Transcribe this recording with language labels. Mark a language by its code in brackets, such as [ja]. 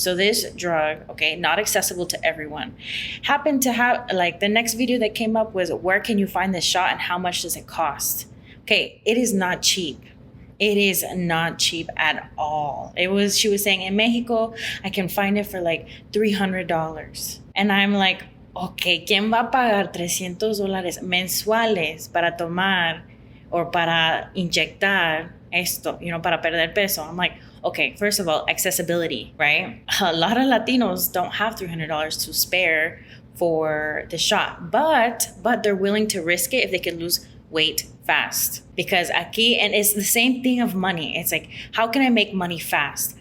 [en] So this drug, okay, not accessible to everyone, happened to have, like, the next video that came up was, where can you find this shot and how much does it cost? Okay, it is not cheap. It is not cheap at all. She was saying in Mexico, I can find it for like $300. And I'm like, okay, [es] ¿quién va a pagar $300 mensuales para tomar [en] or [es] para inyectar esto, para perder peso? [en] I'm like, okay, first of all, accessibility, right? A lot of Latinos don't have $300 to spare for the shot, but they're willing to risk it if they can lose weight fast. Because aquí, and it's the same thing of money. It's like, how can I make money fast?